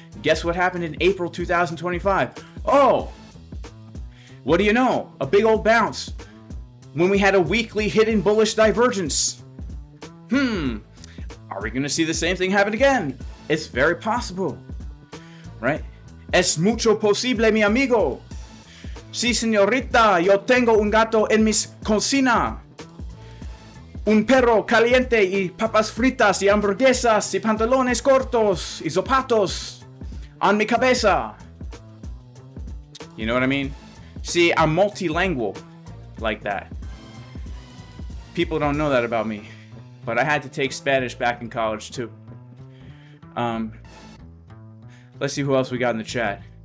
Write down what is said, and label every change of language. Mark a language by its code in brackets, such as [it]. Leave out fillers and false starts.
[en] Guess what happened in April 2025? Oh, what do you know? A big old bounce when we had a weekly hidden bullish divergence. Are we going to see the same thing happen again? It's very possible, right? [es] Es mucho posible, mi amigo. Sí, señorita, yo tengo un gato en mis cocina. Un perro caliente y papas fritas y hamburguesas y pantalones cortos y zapatos on mi cabeza. [en] You know what I mean? See, I'm multilingual like that. People don't know that about me, but I had to take Spanish back in college too. Let's see who else we got in the chat.